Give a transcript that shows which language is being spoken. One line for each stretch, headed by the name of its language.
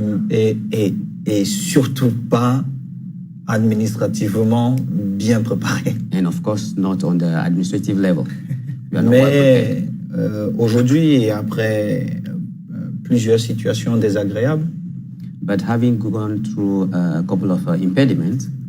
French: et surtout pas administrativement bien préparé.
English: And of course, not on the administrative level. We are not well prepared.
French: Mais aujourd'hui, et après plusieurs situations désagréables,
English: But having gone through a couple of impediments,